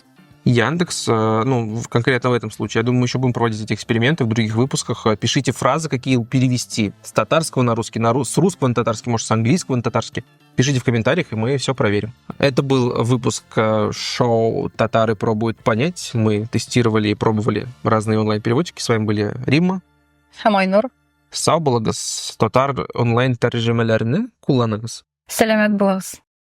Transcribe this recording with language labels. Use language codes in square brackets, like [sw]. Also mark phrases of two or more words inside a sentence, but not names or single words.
[ru] Яндекс, конкретно в этом случае, я думаю, мы еще будем проводить эти эксперименты в других выпусках. Пишите фразы, какие перевести с татарского на русский, с русского на татарский, может, с английского на татарский. Пишите в комментариях, и мы все проверим. Это был выпуск шоу «Татары пробуют понять». Мы тестировали и пробовали разные онлайн-переводчики. С вами были Римма. Хамайнур. [tt] Сау болыңыз, татар онлайн тәржемәләрне кулланыңыз. Сәлемет болыңыз.